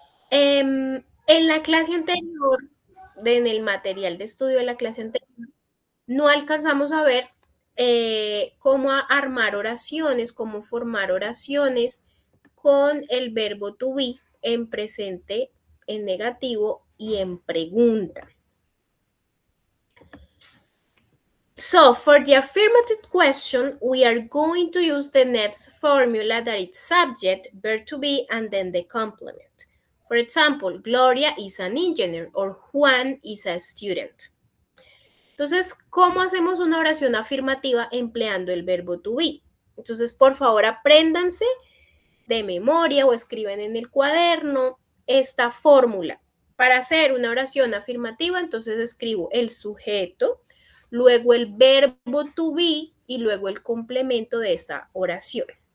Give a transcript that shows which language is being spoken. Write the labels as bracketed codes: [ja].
[es] En la clase anterior, en el material de estudio de la clase anterior, no alcanzamos a ver cómo armar oraciones, cómo formar oraciones con el verbo to be en presente, en negativo y en pregunta. [en] So, for the affirmative question, we are going to use the next formula that is subject, verb to be, and then the complement. For example, Gloria is an engineer or Juan is a student. [es] Entonces, ¿cómo hacemos una oración afirmativa empleando el verbo to be? Entonces, por favor, apréndanse de memoria o escriben en el cuaderno esta fórmula. Para hacer una oración afirmativa, entonces escribo el sujeto, luego el verbo to be y luego el complemento de esa oración.